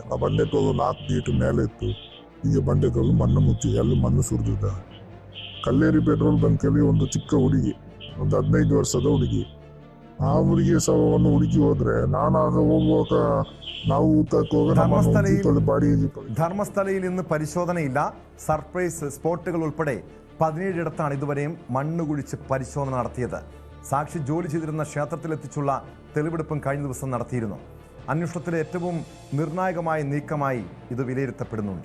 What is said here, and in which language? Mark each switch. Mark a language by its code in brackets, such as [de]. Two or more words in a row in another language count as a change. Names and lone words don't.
[kn] ಆ ಬಂಡೆಕಲ್ಲು 4 ಫೀಟ್ ಮೇಲೆ ಇತ್ತು. ಈಗ ಬಂಡೆಕಲ್ಲು ಮಣ್ಣು ಮುಚ್ಚಿದೆ, ಅಲ್ಲಿ ಮಣ್ಣು ಸುರಿದಿದೆ. ಕಲ್ಲೇರಿ ಪೆಟ್ರೋಲ್ ಬಂಕಲ್ಲಿ ಒಂದು ಚಿಕ್ಕ ಹುಡುಗಿ, ಒಂದು 15 ವರ್ಷದ ಹುಡುಗಿ, ಆ ಹುಡುಗಿ ಶವವನ್ನು ಹುಡುಕಿ ಹೋದ್ರೆ ನಾನಾಗ ಹೋಗುವಾಗ ನಾವು ಊಟಕ್ಕೆ ಹೋಗಿ [ml] ധർമ്മസ്ഥലയിൽ ഇന്ന് പരിശോധനയില്ല. സർപ്രൈസ് സ്പോട്ടുകൾ ഉൾപ്പെടെ 17 ഇടത്താണ് ഇതുവരെയും മണ്ണ് കുഴിച്ച് പരിശോധന നടത്തിയത്. സാക്ഷി ജോലി ചെയ്തിരുന്ന ക്ഷേത്രത്തിലെത്തിച്ചുള്ള തെളിവെടുപ്പും കഴിഞ്ഞ ദിവസം നടത്തിയിരുന്നു. അന്വേഷണത്തിലെ ഏറ്റവും നിർണായകമായ നീക്കമായി ഇത് വിലയിരുത്തപ്പെടുന്നുണ്ട്.